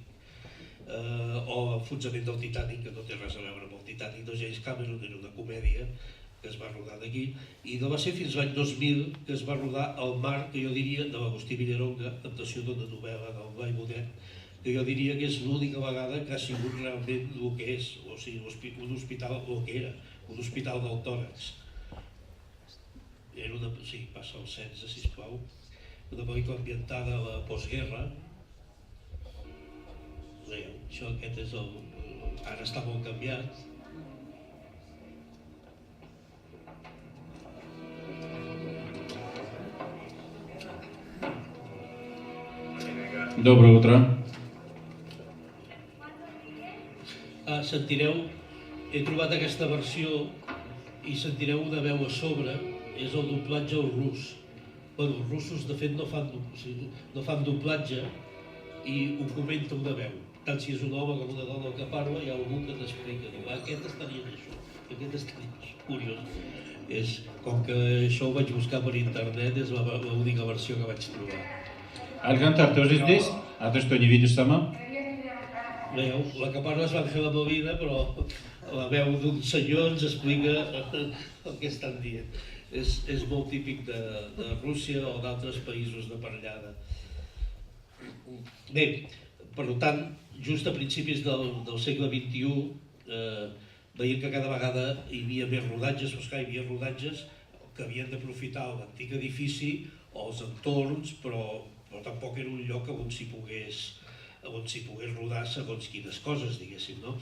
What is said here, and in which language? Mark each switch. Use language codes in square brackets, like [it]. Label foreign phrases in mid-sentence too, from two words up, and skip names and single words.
[ca] O Enfonsament del Titanic, que no té res a veure amb el Titanic de James Cameron, era una comèdia que es va rodar d'aquí, i no va ser fins l'any 2000 que es va rodar El mar, que jo diria, de l'Agustí Villaronga, adaptació d'una novel·la del Blai Bonet, que jo diria que és l'única vegada que ha sigut realment el que és, o sigui, un hospital, el que era, un hospital del tòrax. Era una... Sí, passa el 16, sisplau. Una pel·lícula ambientada a la postguerra. Això, aquest és el... Ara està molt canviat. [ru] Доброе утро. [ca] Sentireu, he trobat aquesta versió i sentireu una veu a sobre, és el doblatge al rus. Bueno, els russos de fet no fan doblatge i ho comenta una veu. Tant si és un home com una dona que parla, hi ha algú que t'explica. Aquest estaria en això, aquest estaria en això. Curiós. Com que això ho vaig buscar per internet, és l'única versió que vaig trobar. [ru] Александр, ты уже здесь? А ты что, не видишь сама? [ca] Veieu, la que parla és l'Àngela Molina, però la veu d'un senyor ens explica el que estan dient. És molt típic de Rússia o d'altres països de parlada. Bé, per tant, just a principis del segle XXI veiem que cada vegada hi havia més rodatges, però hi havia rodatges que havien d'aprofitar l'antic edifici o els entorns, però tampoc era un lloc on s'hi pogués rodar segons quines coses, diguéssim, no?